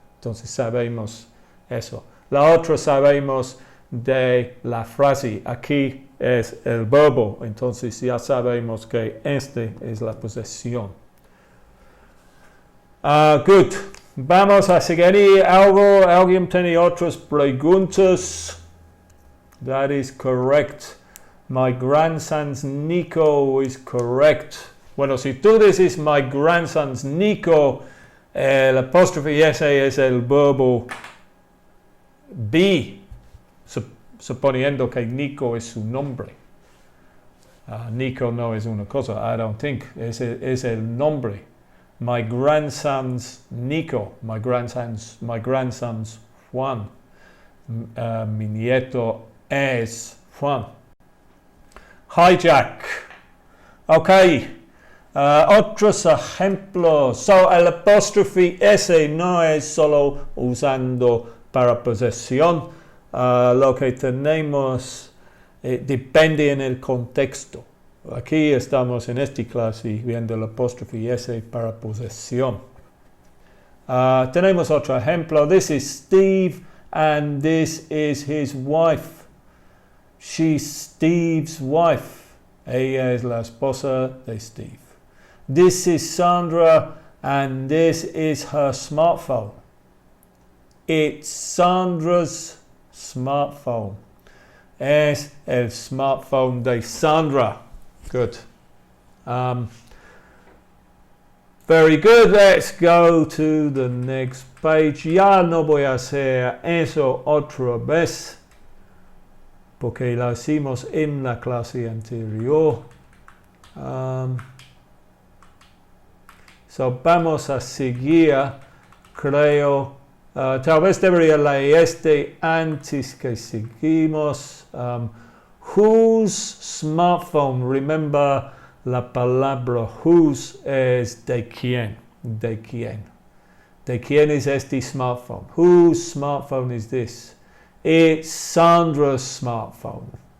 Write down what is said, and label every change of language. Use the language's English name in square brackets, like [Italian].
[Spanish] Entonces sabemos eso. La otra sabemos de la frase. Aquí es el verbo. Entonces ya sabemos que este es la posesión. Good. Vamos a seguir algo. ¿Alguien tiene otras preguntas? [English] That is correct. My grandson's Nico is correct. [Spanish] Bueno, si tú dices [English] my grandson's Nico, [Spanish] el apóstrofe S es el verbo be, suponiendo que Nico es su nombre. Nico no es una cosa, [English] I don't think. [Spanish] Es el nombre. [English] My grandson's Nico. My grandson's Juan. [Spanish] Mi nieto es Juan. Hijack. Ok. Otros ejemplos. So, el apóstrofe S no es solo usando para posesión. Lo que tenemos depende en el contexto. Aquí estamos en esta clase viendo el apóstrofe S para posesión. Tenemos otro ejemplo. [English] This is Steve and this is his wife. She's Steve's wife. [Spanish] Ella es la esposa de Steve. [English] This is Sandra and this is her smartphone. It's Sandra's smartphone. [Spanish] Es el smartphone de Sandra. Good. [English] Very good. Let's go to the next page. [Spanish] Ya no voy a hacer eso otra vez, porque lo hicimos en la clase anterior. So vamos a seguir, creo. Tal vez debería leer este antes que seguimos. [English] Whose smartphone? Remember [Spanish] la palabra whose es de quién. De quién. De quién es este smartphone? [English] Whose smartphone is this? It's Sandra's smartphone.